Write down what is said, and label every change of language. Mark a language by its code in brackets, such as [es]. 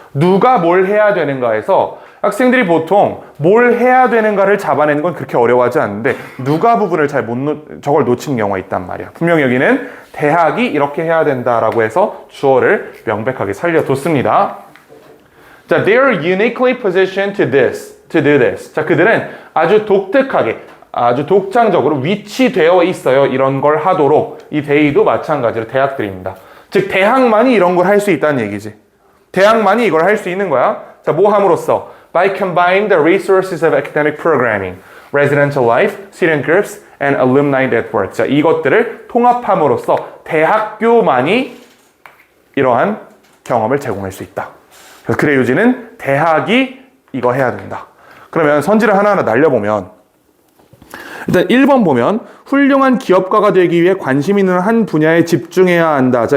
[ko] 누가 뭘 해야 되는가에서 학생들이 보통 뭘 해야 되는가를 잡아내는 건 그렇게 어려워하지 않는데 누가 부분을 잘 저걸 놓치는 경우가 있단 말이야. 분명 여기는 대학이 이렇게 해야 된다라고 해서 주어를 명백하게 살려뒀습니다. [en] 자, they are uniquely positioned to do this. [ko] 자, 그들은 아주 독특하게, 아주 독창적으로 위치되어 있어요. 이런 걸 하도록. 이 they도 마찬가지로 대학들입니다. 즉 대학만이 이런 걸 할 수 있다는 얘기지. 대학만이 이걸 할 수 있는 거야. 자, 뭐 함으로써? [en] By combining the resources of academic programming, residential life, student groups, and alumni network. [ko] 자, 이것들을 통합함으로써 대학교만이 이러한 경험을 제공할 수 있다. 그래서 그래 요지는 대학이 이거 해야 된다. 그러면 선지를 하나하나 날려보면 일단 1번 보면 훌륭한 기업가가 되기 위해 관심 있는 한 분야에 집중해야 한다.